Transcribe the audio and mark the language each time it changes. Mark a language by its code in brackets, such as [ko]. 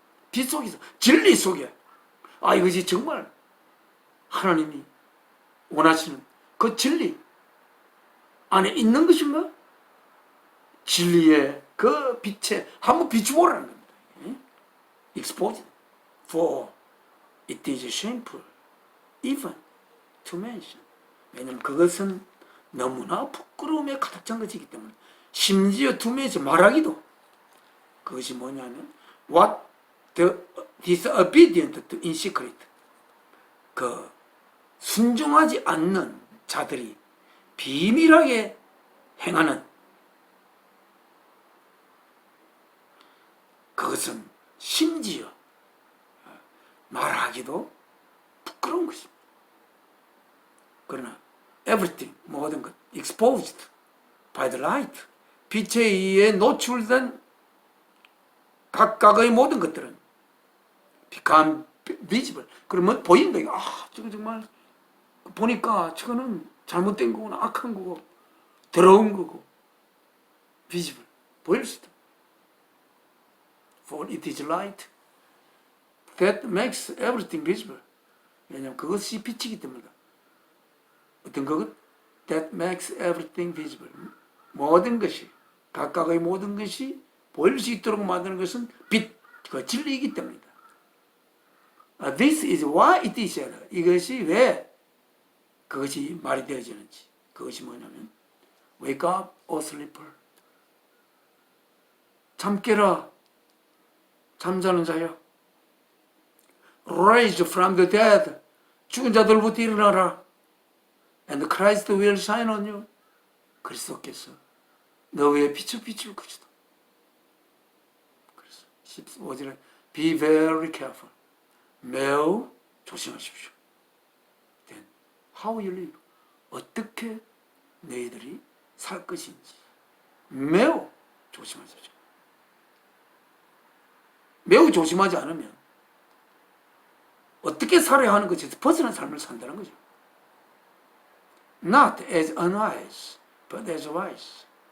[ko] 빛 속에서, 진리 속에, 이것이 정말 하나님이 원하시는 그 진리 안에 있는 것인가? 진리의 그 빛에 한번 비추보라는 겁니다. [en] Expose it, for it is shameful even to mention. [ko] 왜냐하면 그것은 너무나 부끄러움에 가득 찬 것이기 때문에 심지어 두면에서 말하기도 그것이 뭐냐면 [en] what the disobedient to in secret [ko] 그 순종하지 않는 자들이 비밀하게 행하는 그것은 심지어 말하기도 부끄러운 것입니다. 그러나 everything 모든 것 [en] exposed by the light [ko] 빛에 의해 노출된 각각의 모든 것들은 [en] become visible [ko] 그러면 보인다. 저거 정말 보니까 저거는 잘못된 거구나, 악한 거고 더러운 거고 visible 보일 수 있다. [en] For it is light that makes everything visible. [ko] 왜냐하면 그것이 빛이기 때문이다. 어떤 것? [en] That makes everything visible. [ko] 모든 것이 각각의 모든 것이 보일 수 있도록 만드는 것은 빛, 그 진리이기 때문이다. [en] This is why it is said. [ko] 이것이 왜 그것이 말이 되어지는지. 그것이 뭐냐면 [en] Wake up, O sleeper. [ko] 잠 깨라, 잠자는 자여. [en] Rise from the dead. [ko] 죽은 자들부터 일어나라. [en] And Christ will shine on you. [ko] 그리스도께서 너 위에 빛을 비출 것이다. 그래서 15절에 [en] Be very careful. [ko] 매우 조심하십시오. [en] Then how you live. [ko] 어떻게 너희들이 살 것인지 매우 조심하십시오. 매우 조심하지 않으면 어떻게 살아야 하는 것에서 벗어난 삶을 산다는 거죠. [en] Not as unwise, but as wise.